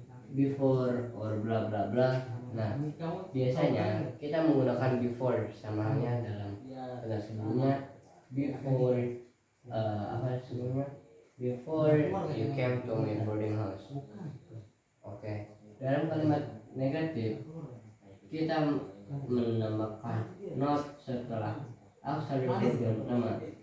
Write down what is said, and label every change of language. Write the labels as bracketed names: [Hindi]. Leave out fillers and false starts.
[Indonesian] Before or bla bla bla. Nah, biasanya kita menggunakan before sama halnya dalam kata sebelumnya. Before apa sebelumnya? [English] Before you came to my boarding house. Oke. [Indonesian] Dalam kalimat negatif kita menambahkan not setelah auxiliary verb yang pertama.